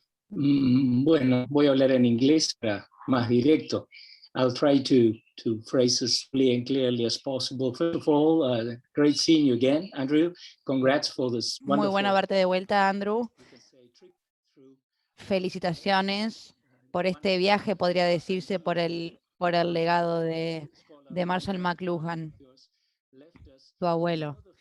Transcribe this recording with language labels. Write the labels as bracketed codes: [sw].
[es] Bueno, voy a hablar en inglés para más directo. [en] I'll try to to phrase as simply and clearly as possible. First of all, great seeing you again, Andrew. Congrats for this [es] Muy buena [en] wonderful, [es] verte de vuelta, Andrew. [en] you can say, trip through [es] Felicitaciones por este viaje, podría decirse, por el legado de Marshall McLuhan, tu abuelo.